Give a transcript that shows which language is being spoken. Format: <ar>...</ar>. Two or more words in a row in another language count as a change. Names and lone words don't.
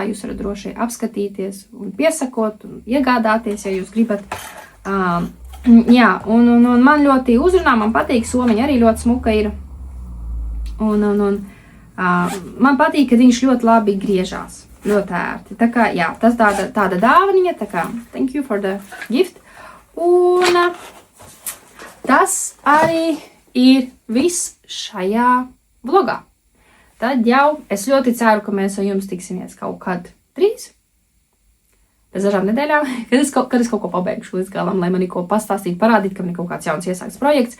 <lv>Jūs varat droši apskatīties un piesakot un iegādāties, ja jūs gribat. Jā, un man ļoti uzrunā, man patīk, somiņa arī ļoti smuka ir. Man patīk, ka viņš ļoti labi griežās. Ļoti ērti. Tā kā, jā, tas tāda dāvaniņa, tā kā</lv> <en>thank you for the gift.</en> <lv>Un tas arī ir viss šajā vlogā. Tad jau es ļoti ceru, ka mēs ar jums tiksimies kaut kad drīz. Pēc dažām nedēļām, kad es kaut ko pabeigšu līdz galam, lai man ir ko pastāstīt, parādīt, ka man ir kaut kāds jauns iesākts projekts.</lv>